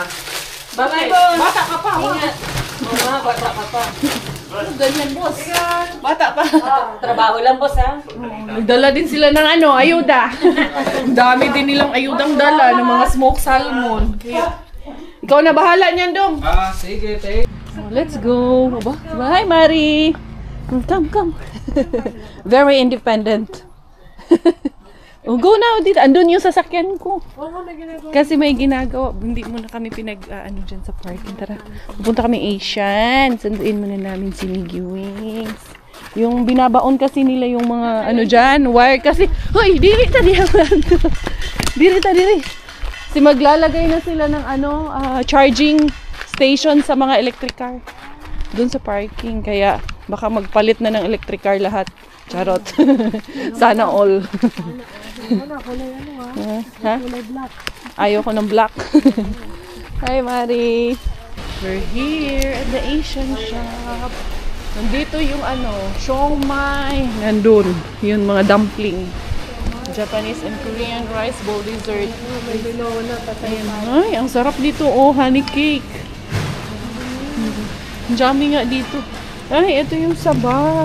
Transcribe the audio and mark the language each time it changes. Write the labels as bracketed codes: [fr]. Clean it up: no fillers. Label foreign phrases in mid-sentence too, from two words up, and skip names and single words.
[tl] Bakit? Bata ka pa. Ingat. Mama, bata ka pa. Ganyan, boss. Bata pa. Trabaho lang, boss, ha? Nagdala din sila ng ayuda. Ang dami din nilang ayudang dala ng mga [en] smoked salmon. [tl] Kaya, ikaw na bahala niyan, Dong. Sige, [en] take. Let's go. Bye, Mari. Come. Very independent. [tl] Go na dito. Andun yung sasakyan ko. Kasi may ginagawa. Hindi muna kami dyan sa parking. Tara. Pupunta kami Asian. Sanduin muna namin si Miggy Wings. Yung binabaon kasi nila yung mga dyan. Wire kasi. Hoy, [ceb] diri ta. [tl] Kasi maglalagay na sila ng [en] charging station [tl] sa mga [en] electric car. [tl] Doon sa parking. Kaya baka magpalit na ng [en] electric car [tl] lahat. Charot. [en] Sana all. [tl] Ha? Ayoko ng black. Hi, Mari. [en] We're here at the Asian shop. [tl] Nandito yung siomai. Nandun. Yung mga dumpling. [en] Japanese and Korean rice bowl dessert. [tl] Ay, ang sarap dito. Honey cake. Yummy nga dito. Ay, ito yung saba.